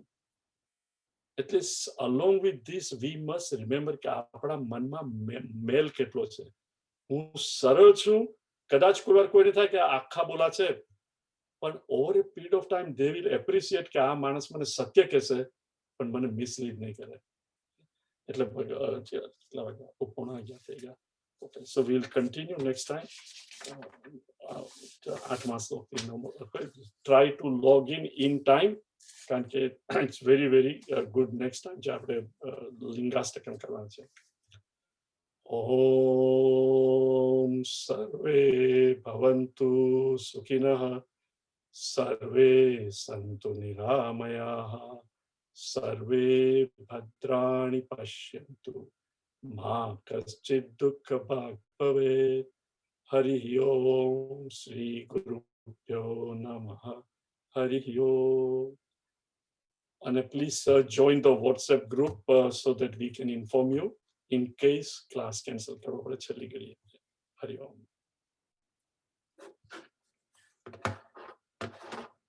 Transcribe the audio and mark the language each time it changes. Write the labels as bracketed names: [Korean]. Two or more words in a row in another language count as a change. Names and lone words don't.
[Gujarati] એટલે [English] along with this we must remember [Gujarati] કે આપણા મનમાં મેલ કેટલો છે. હું સરળ છું, કદાચ કોઈ વાર કોઈને થાય કે આખા બોલા છે, પણ [English] over a period of time they will appreciate [Gujarati] કે આ માણસ મને સત્ય કહેશે પણ મને મિસલીડ નહીં કરે. એટલે કેટલા વાગ્યા? 9:15 થઈ ગયા. [English] Okay, so we'll continue next time. 8 માસ try to log in time, [Gujarati] કારણ કે [English] it's very very good next time [Gujarati] જે આપણે લિંગાષ્ટકમ કરવાનું છે. [Sanskrit] ઓમ સર્વે ભવન્તુ સુખિનઃ, સર્વે સંતુ નિરામયાઃ, સર્વે ભદ્રાણિ પશ્યन्तુ, મા કશ્ચિદ દુઃખ ભાગ ભવેત. હરિ ઓમ શ્રી ગુરુભ્યો નમઃ. હરિ ઓમ. [English] અને please join the WhatsApp group so that we can inform you in case class cancel [Gujarati] કરવો પડે છેલ્લી ઘડીએ. [Sanskrit] હરિ ઓમ.